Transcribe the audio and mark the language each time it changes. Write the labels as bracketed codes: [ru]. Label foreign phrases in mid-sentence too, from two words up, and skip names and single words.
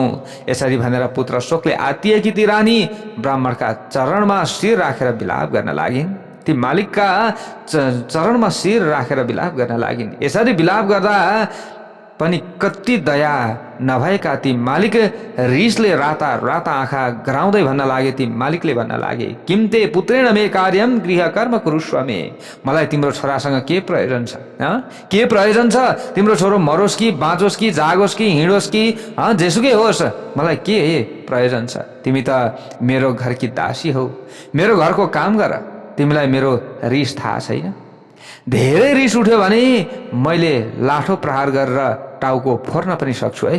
[ne] यसरी भनेर पुत्र शोकले आत्तिएकी ती रानी ब्राह्मणका चरणमा शिर राखेर विलाप गर्न लागिन्। ती मालिकका चरणमा शिर राखेर विलाप गर्न लागिन्। यसरी विलाप गर्दा पनि कति दया नभएका ती मालिक रिसले राता राता आँखा गराउँदै भन्न लागे। ती मालिकले भन्न लागे, [sa] किम्ते पुत्रेण मे कार्यम गृह कर्म कुरुष्व मे। [ne] मलाई तिम्रो छोरासँग के प्रयोजन छ? के प्रयोजन छ? तिम्रो छोरो मरोस् कि बाँचोस् कि जागोस् कि हिँडोस् कि जेसुकै होस्, मलाई के प्रयोजन छ? तिमी त मेरो घरकी दासी हौ, मेरो घरको काम गर। तिमीलाई मेरो रिस थाहा छैन? धेरै रिस उठ्यो भने मैले लाठो प्रहार गरेर टाउको फोर्न पनि सक्छु है।